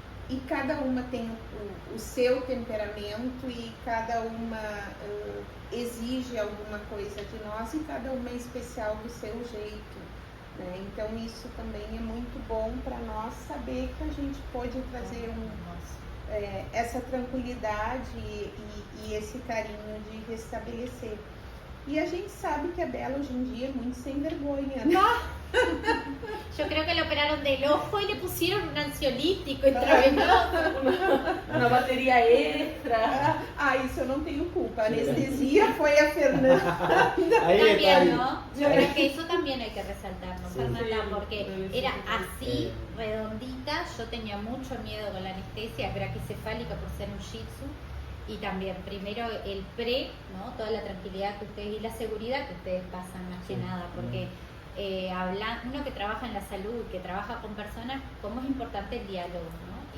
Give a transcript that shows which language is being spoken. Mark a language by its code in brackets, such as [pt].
[pt] E cada uma tem o seu temperamento e cada uma exige alguma coisa de nós e cada uma é especial do seu jeito, né? Então isso também é muito bom para nós saber que a gente pode trazer essa tranquilidade e esse carinho de restabelecer. E a gente sabe que a Bela hoje em dia é muito sem vergonha, né? [es] Yo creo que le operaron del ojo y le pusieron un ansiolítico intravenoso. Una batería extra. [pt] Isso eu não tenho culpa. A anestesia foi a Fernanda. [es] Ahí está. También, ¿no? Yo creo que eso también hay que resaltarlo, Sí. Fernanda, Sí, porque sí, era sí, así, redondita. Yo tenía mucho miedo con la anestesia braquicefálica por ser un shih tzu. Y también, primero, el pre, ¿no? Toda la tranquilidad que ustedes y la seguridad que ustedes pasan, más que nada, porque uno que trabaja en la salud, que trabaja con personas, cómo es importante el diálogo, ¿no?